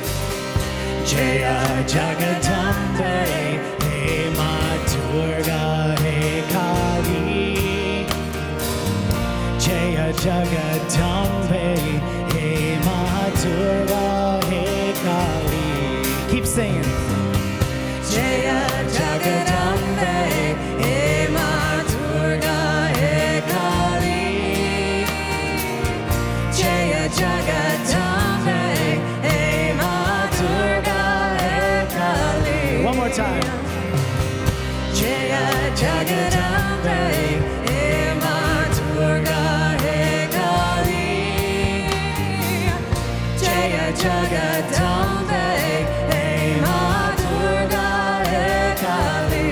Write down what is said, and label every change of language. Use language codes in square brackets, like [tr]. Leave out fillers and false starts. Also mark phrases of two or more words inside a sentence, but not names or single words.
[hi] जय जगदम्बे, हे माँ दुर्गा, हे काली. जय जगदम्बे, हे माँ दुर्गा, हे काली. [en] Keep singing. [hi] जय जगदम्बे, हे माँ दुर्गा, हे काली. जय जगदम्बे, हे माँ दुर्गा, हे काली. [en] One more time. [hi] जय जगदम्बे, हे माँ दुर्गा, हे काली. जय जगदम्बे, हे माँ दुर्गा, हे काली.